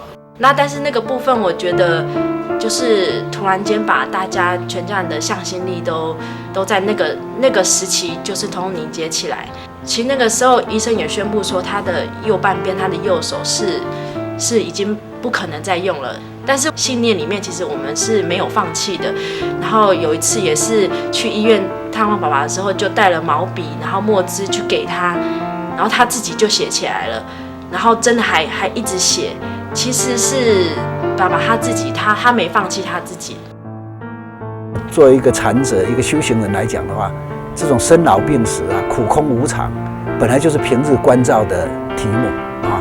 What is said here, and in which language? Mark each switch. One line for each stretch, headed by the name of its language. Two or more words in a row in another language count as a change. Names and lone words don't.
Chinese: 那但是那個部分，我覺得就是突然間把大家全家人的向心力都在那個時期，就是通通凝結起來。其實那個時候醫生也宣布說，他的右半邊，他的右手是已經不可能再用了。但是信念裡面，其實我們是沒有放棄的。然後有一次也是去醫院探望爸爸的時候，就帶了毛筆，然後墨汁去給他，然後他自己就寫起來了。然後真的還一直寫，其實是爸爸他自己，他沒放棄他自己。作為一個禪者、一個修行人來講的話，這種生老病死啊、苦空無常，本來就是平日關照的題目啊。